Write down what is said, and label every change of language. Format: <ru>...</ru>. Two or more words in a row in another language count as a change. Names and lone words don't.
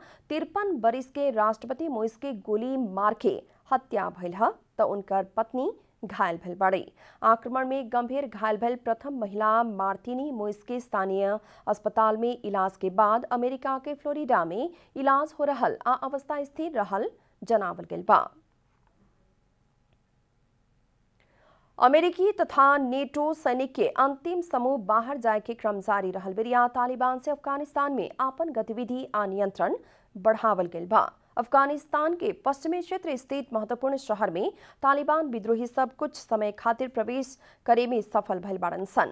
<bho>53 बरिस के राष्ट्रपति मोइस के गोली मार के हत्या भइल है तो उनकर पत्नी घायल भइल बाड़ी। आक्रमण में गंभीर घायल भइल प्रथम महिला मार्टिनी मोइस के स्थानीय अस्पताल में इलाज के बाद अमेरिका के फ्लोरिडा में इलाज हो रहल आ अवस्था स्थिर रहल जनावल गेल बा। अमेरिकी तथा नेटो सैनिक के अंतिम समूह बाहर जाए के क्रम जारी रहल बेरिया तालिबान से अफगानिस्तान में आपन गतिविधि आ नियंत्रण बढ़ावल गेल बा। अफगानिस्तान के पश्चिमी क्षेत्र स्थित महत्वपूर्ण शहर में तालिबान विद्रोही सब कुछ समय खातिर प्रवेश करे में सफल भइल बाड़न सन।</bho>